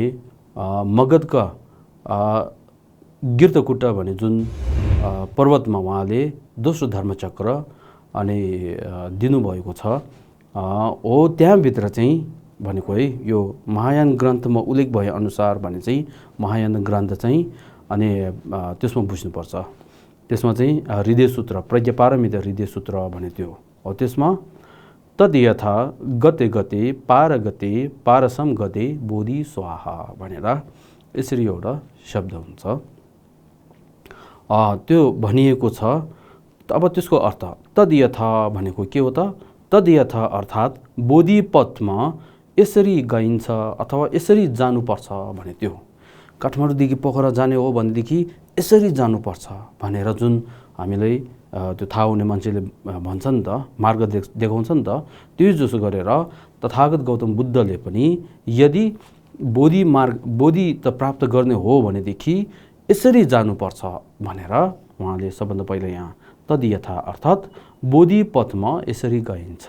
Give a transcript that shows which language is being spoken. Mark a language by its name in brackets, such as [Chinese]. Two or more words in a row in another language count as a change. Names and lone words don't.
[Nepali] मगधका गिर्तकुट्ट भने जुन पर्वतमा उहाँले दोस्रो धर्मचक्र अनि दिनुभएको छ हो त्यहाँभित्र चाहिँ भनेको है यो महायान ग्रन्थमा उल्लेख भए अनुसार भने चाहिँ महायान ग्रन्थ चाहिँ अनि त्यसमा बुझ्नुपर्छ। त्यसमा चाहिँ हृदय सूत्र प्रज्ञापारमित हृदय सूत्र भने त्यो हो। त्यसमा [Sanskrit] तद यथा गते गते पारगते पारसम गते बोधि स्वाहा [Nepali] भनेर यसरी एउटा शब्द हुन्छ त्यो भनिएको छ। अब त्यसको अर्थ [Sanskrit] तद यथा [Nepali] भनेको के हो त? [Sanskrit] तद यथा [Nepali] अर्थात् बोधि पथमा यसरी गइन्छ अथवा यसरी जानुपर्छ भने त्यो। काठमाडौँदेखि पोखरा जाने हो भनेदेखि यसरी जानुपर्छ भनेर जुन हामीलाई त्यो थाहा हुने मान्छेले भन्छ नि त, मार्ग देखाउँछ नि त, त्यो जसो गरेर तथागत गौतम बुद्धले पनि यदि बोधि त प्राप्त गर्ने हो भनेदेखि यसरी जानुपर्छ भनेर उहाँले सबभन्दा पहिला यहाँ तद्यथा अर्थात् बोधि पथमा यसरी गइन्छ।